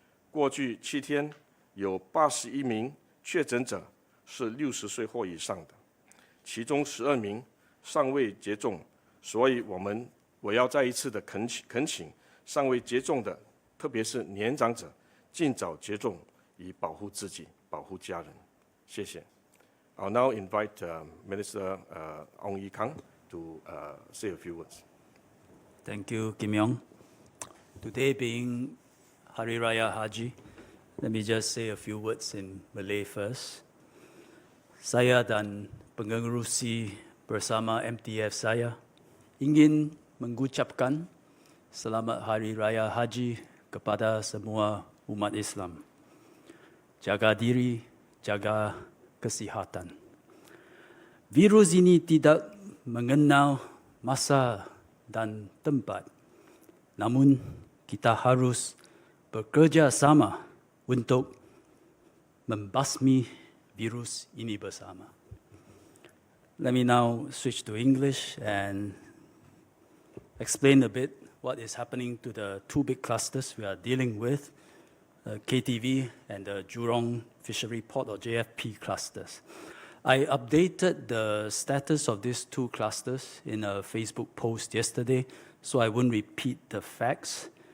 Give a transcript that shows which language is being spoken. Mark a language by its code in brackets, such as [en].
[zh] 过去7天，有81名确诊者是60岁或以上的，其中12名尚未接种，所以我要再一次的恳请尚未接种的，特别是年长者，尽早接种，以保护自己、保护家人。谢谢。 [en] I'll now invite Minister Ong Ye Kung to say a few words. Thank you, Kim Yong. Today being Hari Raya Haji, let me just say a few words in Malay first. [ms] Saya dan pengerusi bersama MTF saya ingin mengucapkan Selamat Hari Raya Haji kepada semua umat Islam. Jaga diri, jaga kesihatan. Virus ini tidak mengenal masa dan tempat. Namun kita harus bekerja sama untuk membasmi virus ini bersama. [en] Let me now switch to English and explain a bit what is happening to the two big clusters we are dealing with, KTV and the Jurong Fishery Port or JFP clusters. I updated the status of these two clusters in a Facebook post yesterday, so I won't repeat the facts.